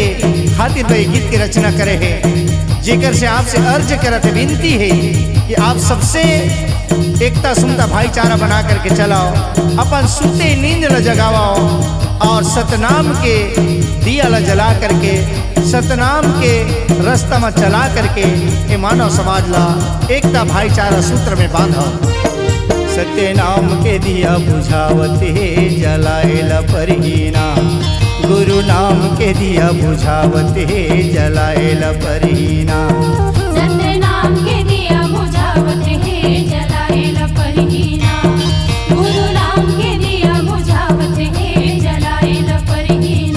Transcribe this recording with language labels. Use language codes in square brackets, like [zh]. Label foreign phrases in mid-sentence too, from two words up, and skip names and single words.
[hne] खातिर भाई गीत की रचना करे है, जेकर से आपसे अर्ज करत विनती है कि आप सबसे एकता सुनता भाईचारा बना करके चलाओ, अपन सुते नींद ल जगाओ और सतनाम के दिया ला जला करके सतनाम के रास्ता में चला करके ये मानव समाज ला एकता भाईचारा सूत्र में बांधो। सत्य नाम के दिया बुझावत है जलाएल परहीना, गुरु नाम के दिया बुझावत है जलाएल परहीना। सत्य नाम के दिया बुझावत है जलाएल परहीना, गुरु नाम के दिया बुझावत है जलाएल परहीना।